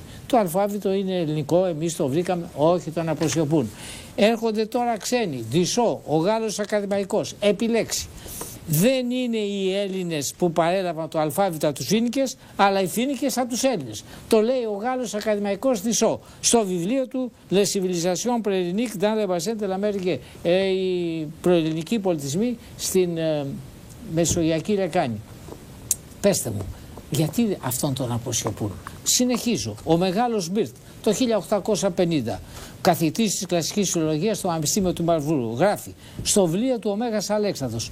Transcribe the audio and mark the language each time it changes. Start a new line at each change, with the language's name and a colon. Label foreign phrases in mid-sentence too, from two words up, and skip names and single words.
Greek: Το αλφάβητο είναι ελληνικό, εμείς το βρήκαμε. Όχι, τον αποσιωπούν. Έρχονται τώρα ξένοι, Δισό, ο Γάλλος ακαδημαϊκός, επιλέξει. Δεν είναι οι Έλληνες που παρέλαβαν το αλφάβητο από τους Φοίνικες, αλλά οι Φοίνικες από τους Έλληνες. Το λέει ο Γάλλος ακαδημαϊκός Δισό στο βιβλίο του Les civilisations préhéléniques dans le bassin de l'Amérique, οι προελληνικοί πολιτισμοί στην Μεσογειακή Λεκάνη. Πέστε μου, γιατί αυτόν τον αποσιωπούν? Συνεχίζω. Ο μεγάλος Μπίρτ το 1850, καθηγητής της κλασικής φιλολογίας στο Πανεπιστήμιο του Μαρβούργου, γράφει στο βιβλίο του ο Μέγας Αλέξανδρος.